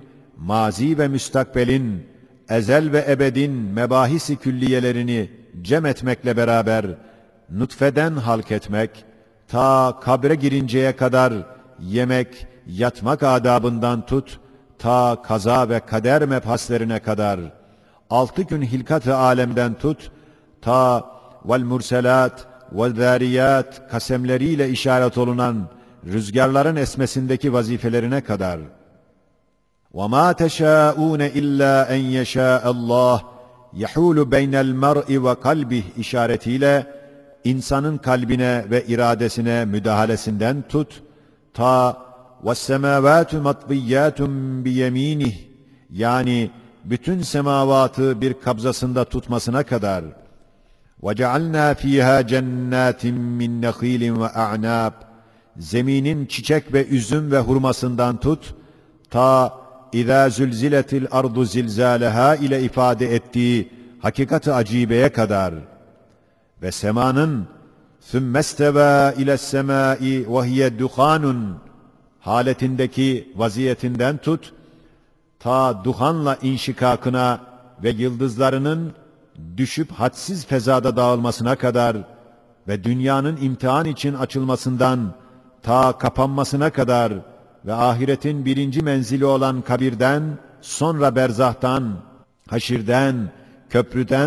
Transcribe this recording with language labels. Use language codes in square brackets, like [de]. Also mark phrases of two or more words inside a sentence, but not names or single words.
[tr] mazi ve müstakbelin, ezel ve ebedin mebahisi külliyelerini cem etmekle beraber, nutfeden halk etmek, ta kabre girinceye kadar yemek, yatmak adabından tut, ta kaza ve kader mebhaslerine kadar, 6 gün hilkat-ı alemden tut, ta vel murselat ve zariyat kasemleriyle işaret olunan rüzgarların esmesindeki vazifelerine kadar. [ar] وَمَا تَشَاءُونَ إِلَّا أَنْ يَشَاءَ اللّٰهِ يَحُولُ بَيْنَ الْمَرْءِ وَقَلْبِهِ [tr] işaretiyle insanın kalbine ve iradesine müdahalesinden tut, ta [ar] وَالسَّمَاوَاتُ مَطْبِيَّاتٌ بِيَم۪ينِهِ [tr] yani bütün semavatı bir kabzasında tutmasına kadar. [ar] وَجَعَلْنَا ف۪يهَا جَنَّاتٍ مِّنْ نَخِيلٍ وَاَعْنَابٍ [tr] zeminin çiçek ve üzüm ve hurmasından tut, ta [ar] اِذَا زُلْزِلَتِ الْأَرْضُ زِلْزَالَهَا [tr] ile ifade ettiği hakikat-ı acibeye kadar ve semanın [ar] ثُمَّ اسْتَوَى اِلَى السَّمَاءِ وَهِيَ دُخَانٌ [tr] haletindeki vaziyetinden tut, ta duhanla inşikakına ve yıldızlarının düşüp hadsiz fezada dağılmasına kadar ve dünyanın imtihan için açılmasından ta kapanmasına kadar ve ahiretin birinci menzili olan kabirden, sonra berzahtan, haşirden, köprüden